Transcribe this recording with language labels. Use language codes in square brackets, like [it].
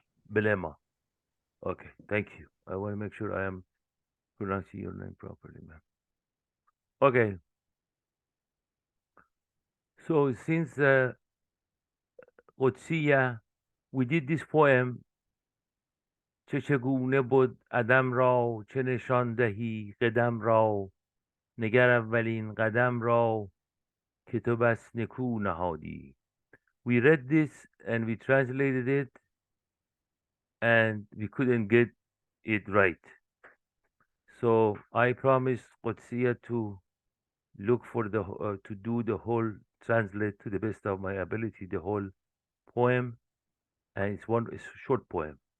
[en] Belema. Okay. Thank you. I want to make sure I am pronouncing your name properly, ma'am. Okay. So since Otsia, we did this poem. [fa] چه چگونه بود عدم را چه نشان دهی قدم را نگر اولین قدم را که تو بس نکو نهادی. [en] We read this and we translated it and we couldn't get it right. So I promised Qudsiya to look for to do the whole translate to the best of my ability the whole poem, and it's a short poem.